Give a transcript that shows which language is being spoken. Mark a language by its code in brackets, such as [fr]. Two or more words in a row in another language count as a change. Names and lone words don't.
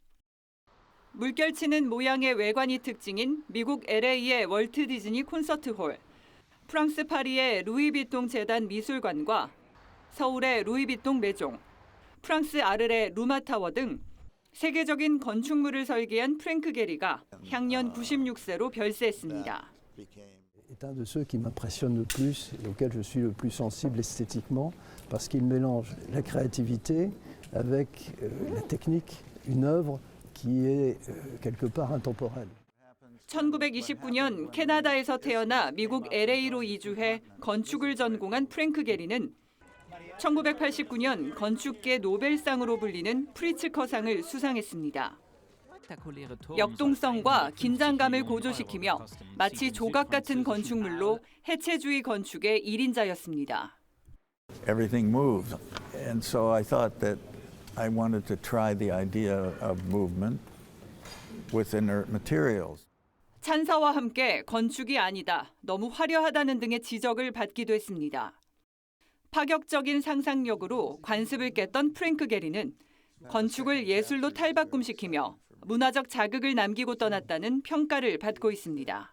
[ko] 물결치는 모양의 외관이 특징인 미국 LA의 월트 디즈니 콘서트홀, 프랑스 파리의 루이비통 재단 미술관과 서울의 루이비통 매종, 프랑스 아르레 루마타워 등 세계적인 건축물을 설계한 프랭크 게리가 향년 96세로 별세했습니다. [fr] est un de ceux qui m'impressionne le plus et auquel je suis le plus sensible esthétiquement parce qu'il mélange la créativité avec la technique, une œuvre qui est quelque part intemporelle. [ko] 1929년 캐나다에서 태어나 미국 LA로 이주해 건축을 전공한 프랭크 게리는 1989년 건축계 노벨상으로 불리는 프리츠커상을 수상했습니다. 역동성과 긴장감을 고조시키며 마치 조각 같은 건축물로 해체주의 건축의 1인자였습니다. [en] Everything moves, and so I thought that I wanted to try the idea of movement with inert materials. [ko] 찬사와 함께 건축이 아니다, 너무 화려하다는 등의 지적을 받기도 했습니다. 파격적인 상상력으로 관습을 깼던 프랭크 게리는 건축을 예술로 탈바꿈시키며 문화적 자극을 남기고 떠났다는 평가를 받고 있습니다.